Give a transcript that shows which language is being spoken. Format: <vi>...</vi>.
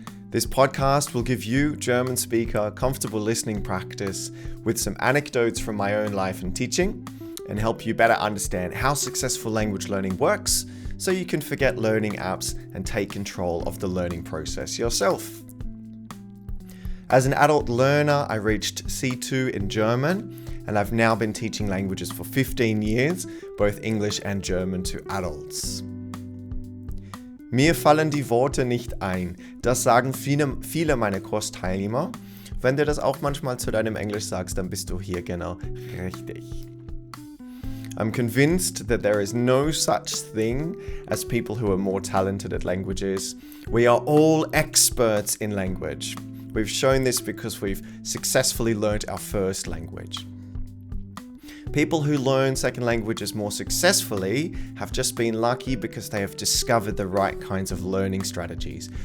<en>This podcast will give you, German speaker, comfortable listening practice with some anecdotes from my own life and teaching, and help you better understand how successful language learning works so you can forget learning apps and take control of the learning process yourself. As an adult learner, I reached C2 in German, and I've now been teaching languages for 15 years, both English and German to adults.</en> <de>Mir fallen die Worte nicht ein. Das sagen viele meiner Kursteilnehmer. Wenn du das auch manchmal zu deinem Englisch sagst, dann bist du hier genau richtig.</de> <en>I'm convinced that there is no such thing as people who are more talented at languages. We are all experts in language. We've shown this because we've successfully learned our first language. People who learn second languages more successfully have just been lucky because they have discovered the right kinds of learning strategies.</en>